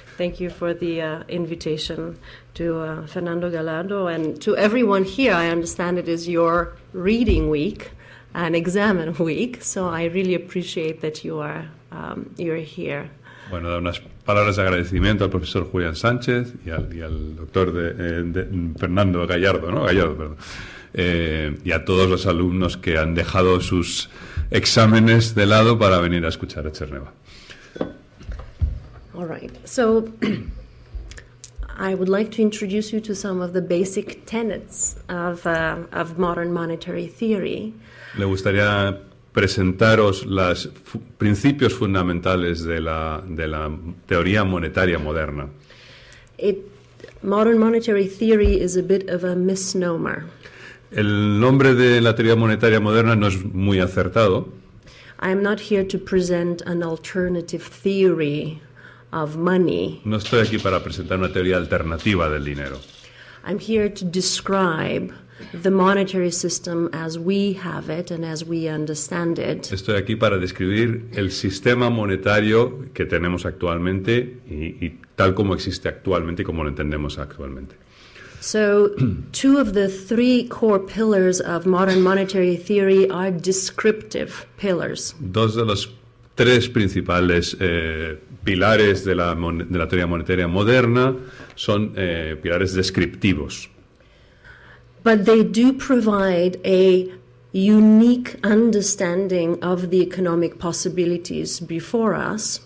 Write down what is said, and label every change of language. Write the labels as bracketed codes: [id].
[en] Thank you for the invitation to Fernando Gallardo and to everyone here. I understand it is your reading week and examen week, so I really appreciate that you're here. [es] Bueno, da unas palabras de agradecimiento al profesor Julián Sánchez y al doctor Fernando Gallardo, ¿no? Gallardo, perdón. Y a todos los alumnos que han dejado sus exámenes de lado para venir a escuchar a Cherneva. [en] All right. So I would like to introduce you to some of the basic tenets of modern monetary theory. [es] Le gustaría presentaros los principios fundamentales de la teoría monetaria moderna. [en] Modern monetary theory is a bit of a misnomer. [es] El nombre de la teoría monetaria moderna no es muy acertado. [en] I am not here to present an alternative theory of money. [es] No estoy aquí para presentar una teoría alternativa del dinero. [en] I'm here to describe the monetary system as we have it and as we understand it. [es] Estoy aquí para describir el sistema monetario que tenemos actualmente y tal como existe actualmente y como lo entendemos actualmente. [en] So, two of the three core pillars of modern monetary theory are descriptive pillars. [es] Dos de los tres principales pilares de la teoría monetaria moderna son pilares descriptivos. [en] But they do provide a unique understanding of the economic possibilities before us.